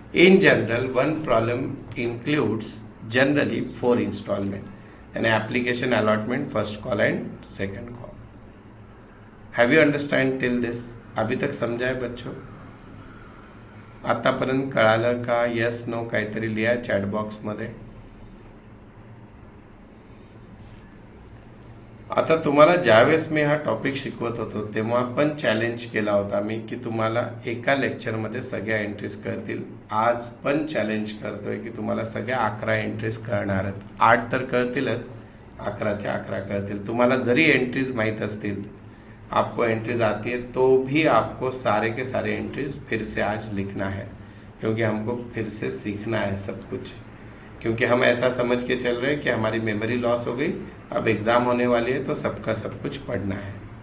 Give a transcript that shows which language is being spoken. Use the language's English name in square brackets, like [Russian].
[English] In general, one problem includes generally 4 installment. An application allotment, first call and second call. Have you understand till this? [Hindi] अभी तक समझा है बच्चों? [Marathi] आतापर्यंत कळालं का? यस नो काहीतरी लिहा चॅट बॉक्स मध्ये. आता तुम्हाला ज्यावेळेस मी हा टॉपिक शिकवत होतो तेव्हा पण चॅलेंज केला होता मी की तुम्हाला एका लेक्चरमध्ये सगळ्या एंट्रीज कळतील. आज पण चॅलेंज करतोय की तुम्हाला सगळ्या 11 एंट्रीज कळणार आहेत. 8 तर कळतीलच, 11च्या 11 कळतील. तुम्हाला जरी एंट्रीज माहित असतील, [Hindi] आपको एंट्रीज आती है, तो भी आपको सारे के सारे एंट्रीज फिर से आज लिखना है, क्योंकि हमको फिर से सीखना है सब कुछ. क्योंकि हम ऐसा समझ के चल रहे हैं कि हमारी मेमोरी लॉस हो गई, अब एग्ज़ाम होने वाली है तो सबका सब कुछ पढ़ना है.